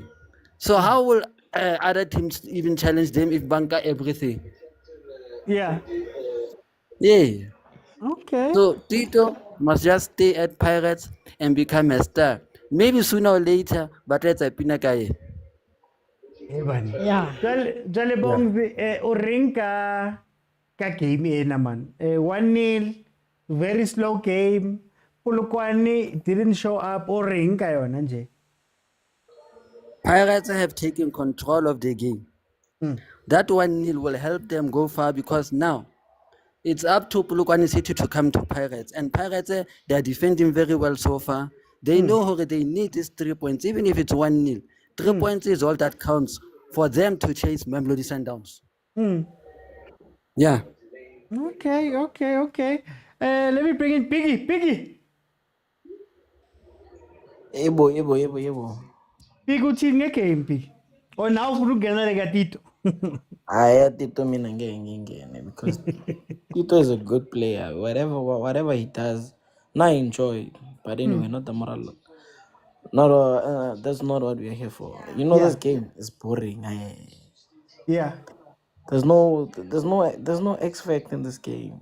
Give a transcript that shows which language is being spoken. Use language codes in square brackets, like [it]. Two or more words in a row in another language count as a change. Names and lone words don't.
[en] So how will other teams even challenge them if Banka everything? Yeah. Yeah. Okay. So Tito must just stay at Pirates and become a star. Maybe sooner or later, but that's a pinakaye. Yeah. [st] Jale Bongs, o reng ka game ena man. [en] 1-0, very slow game. Polokwane didn't show up, [st] o reng ka yona nje. [en] Pirates have taken control of the game. That 1-0 will help them go far because now it's up to Polokwane City to come to Pirates. And Pirates, they are defending very well so far. They know how they need these 3 points, even if it's 1-0. 3 points is all that counts for them to chase Mamelodi Sundowns. Yeah. Okay. Let me bring in Piggy. [zu] Yebo. Piggy uthini ngegame Piggy? O nawe ufuna ukungena le Tito. Hayi Tito mina ngeke ngingene [en] because Tito is a good player. Whatever he does, I enjoy. But anyway, not the moral. That's not what we are here for. You know, this game is boring. Yeah. There's no X factor in this game.